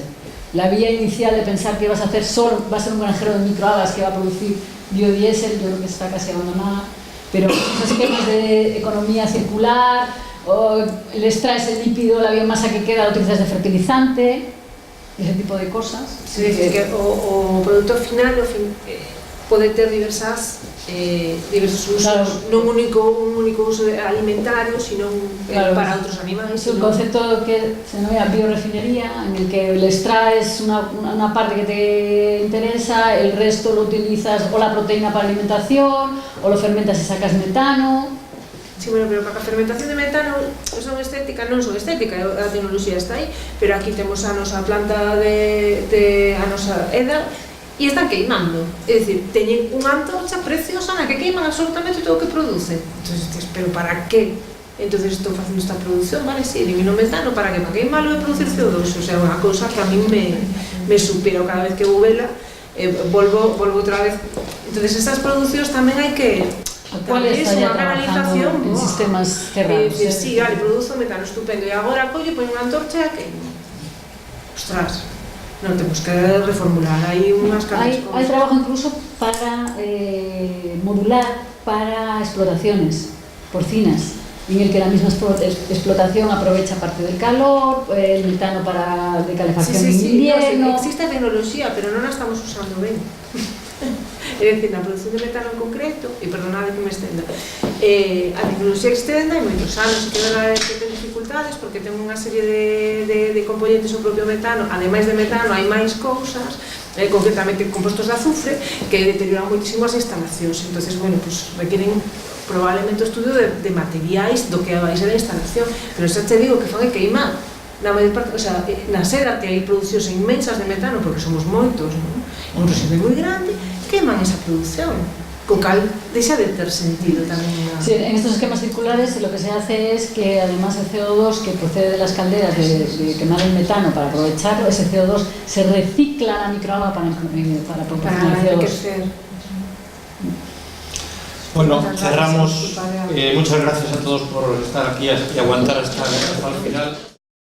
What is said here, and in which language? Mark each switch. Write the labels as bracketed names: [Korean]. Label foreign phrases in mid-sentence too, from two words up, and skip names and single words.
[Spanish] La vía inicial de pensar que va a ser un granjero de microalgas que va a producir biodiesel, yo creo que está casi abandonada, pero esos esquemas de economía circular, o le extraes el lípido, la biomasa que queda la utilizas de fertilizante, ese tipo de cosas. [Galician] Sí, que o produto final pode ter diversos usos, claro, non un único uso alimentario, sino claro, para outros animais. [Spanish] Es un concepto que se denomina biorefinería, en el que le extraes una parte que te interesa, el resto lo utilizas o la proteína para alimentación, o lo fermentas y sacas metano. [Galician] Sí, bueno, pero para a fermentación de metano son estética, non son estética, a tecnoloxía está aí, pero aquí temos a nosa planta a nosa EDA e están queimando, é dicir, teñen unha antorcha preciosa na que queiman absolutamente todo o que produce. [Spanish] Entonces, pero para qué? [Galician] Entonces estou facendo esta produción, vale, si, elimino metano, para que? Para queimalo e producir CO2, o sea, unha cousa que a mí me supera cada vez que vou vela, volvo outra vez. Entonces, estas producións tamén hai que... [Spanish] ¿Cuál está ya trabajando en sistemas cerrados? [Galician] Sí, vale, produzo metano, estupendo, e agora collo, poño unha antorcha e queimo. Ostras, non temos que reformular, hai unhas cargas. [Spanish] Hay trabajo incluso para modular para explotaciones porcinas, en el que la misma explotación aprovecha parte del calor, el metano de calefacción en invierno. [Galician] Existe a tecnoloxía, pero non a estamos usando ben. É dicir, na produción de metano en concreto, e perdonade que me estenda, a tecnoloxía extenda hai moitos anos e que ten dificultades porque ten unha serie de componentes o propio metano. Ademais de metano hai máis cousas, concretamente compostos de azufre, que deterioran moitísimo as instalacións. [Spanish] Entonces, bueno, pues requieren probablemente [Galician] o estudio de materiais do que vai ser a instalación, pero xa te digo que fan é queimar. na maior parte, o sea, na seda que hai producións inmensas de metano, porque somos moitos, non? Un residuo moi grande, queman esa produción, co cal deixa de ter sentido tamén. [Spanish] Sí, en estos esquemas circulares lo que se hace es que además el CO2 que procede de las calderas de quemar el metano para aprovecharlo, ese CO2 se recicla a la microalga para proporcionar el CO2. Bueno, cerramos. Muchas gracias a todos por estar aquí y aguantar hasta el final.